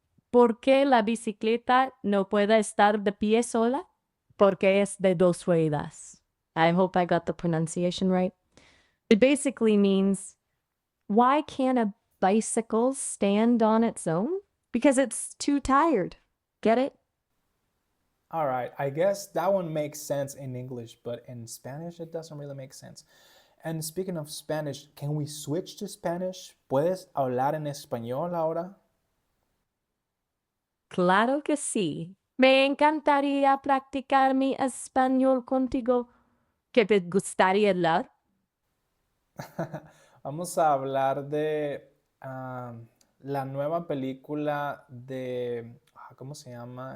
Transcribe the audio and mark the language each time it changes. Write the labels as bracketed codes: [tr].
[es] ¿Por qué la bicicleta no puede estar de pie sola? Porque es de dos ruedas. [en] I hope I got the pronunciation right. It basically means, why can't a bicycle stand on its own? Because it's too tired. Get it? All right, I guess that one makes sense in English, but in Spanish it doesn't really make sense. And speaking of Spanish, can we switch to Spanish? [es] ¿Puedes hablar en español ahora? Claro que sí. Me encantaría practicar mi español contigo. ¿Qué te gustaría hablar? Vamos a hablar de la nueva película de, ¿cómo se llama?